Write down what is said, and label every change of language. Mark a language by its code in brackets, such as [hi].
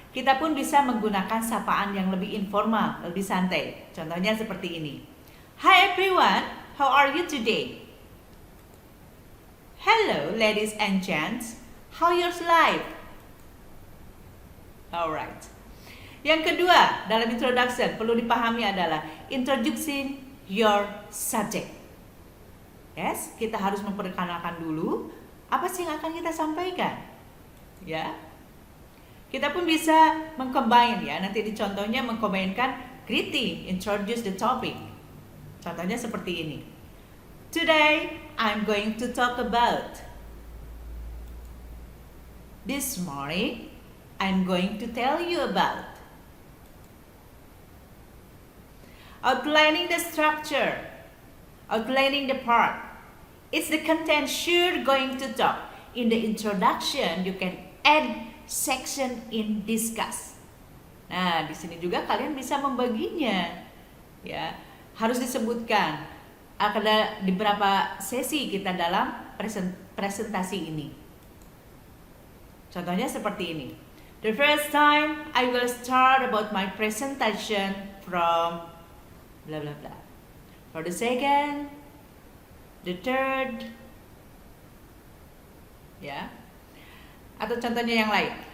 [id] Kita pun bisa menggunakan sapaan yang lebih informal, lebih santai. Contohnya seperti ini. [en] Hi everyone, how are you today? Hello ladies and gents, how yours life? [id] Alright. Yang kedua, dalam introduction perlu dipahami adalah [en] introducing your subject. [id] Yes, kita harus memperkenalkan dulu apa sih yang akan kita sampaikan. Ya. Kita pun bisa mengcombine ya, nanti di contohnya mengcombinkan greeting, [en] introduce the topic. [id] Contohnya seperti ini. [en] Today, I'm going to talk about. This morning, I'm going to tell you about. Outlining the structure, outlining the part. It's the content you're going to talk. In the introduction, you can add section in discuss. [id] Nah, di sini juga kalian bisa membaginya. Ya, harus disebutkan ada di beberapa sesi kita dalam presentasi ini. Contohnya seperti ini. [en] The first time I will start about my presentation from blah blah blah. For the second, the third, ya. [id] Atau contohnya yang lain.